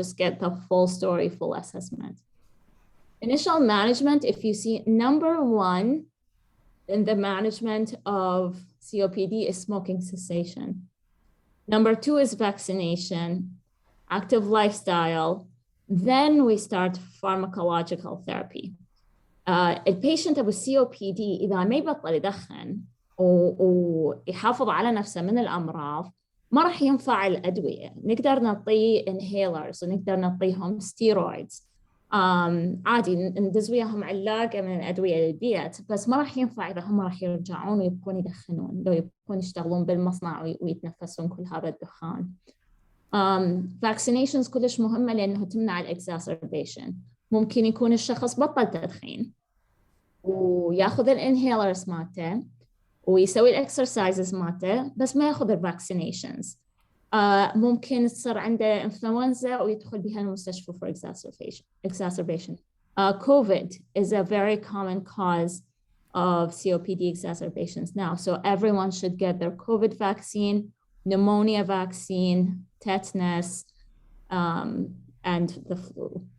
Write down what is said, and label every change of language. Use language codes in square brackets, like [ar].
[en] Just get the full story, full assessment. Initial management, if you see number 1 in the management of COPD is smoking cessation. Number 2 is vaccination, active lifestyle. Then we start pharmacological therapy. [ar] البيشنت ابو COPD اذا ما يبطل يدخن ويحافظ على نفسه من الامراض ما راح ينفع الادويه. نقدر نعطيه inhalers ونقدر نعطيهم ستيرويدز. عادي ندز وياهم علاقه من الادويه للبيئه، بس ما راح ينفع اذا هم راح يرجعون ويبقون يدخنون، لو يبقون يشتغلون بالمصنع ويتنفسون كل هذا الدخان. vaccinations كلش مهمة لأنه تمنع الإكزاسربيشن. ممكن يكون الشخص بطل تدخين وياخذ الانهيلرز مالته ويسوي الإكسرسايزز مالته بس ما ياخذ الفاكسينيشنز. ممكن تصير عنده إنفلونزا ويدخل بها المستشفى [en] for exacerbation. COVID is a very common cause of COPD exacerbations now. So everyone should get their COVID vaccine, pneumonia vaccine, tetanus, and the flu.